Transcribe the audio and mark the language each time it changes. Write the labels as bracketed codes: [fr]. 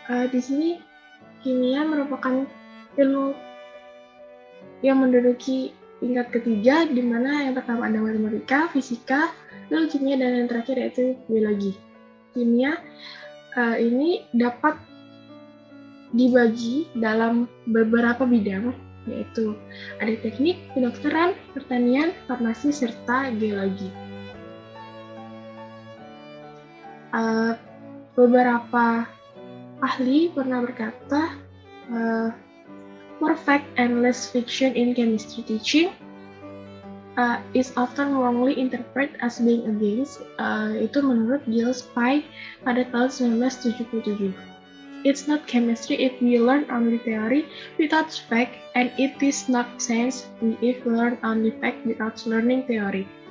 [id] Di sini kimia merupakan ilmu yang menduduki tingkat ketiga, di mana yang pertama ada matematika, fisika, lalu kimia, dan yang terakhir yaitu biologi. Kimia ini dapat dibagi dalam beberapa bidang, yaitu ada teknik, kedokteran, pertanian, farmasi, serta geologi. Beberapa ahli pernah berkata, [en] more fact and less fiction in chemistry teaching is often wrongly interpreted as being against. [id] Itu menurut Giles Pye pada tahun 1977. [en] It's not chemistry if we learn only theory without fact, and it is not science if we learn only fact without learning theory.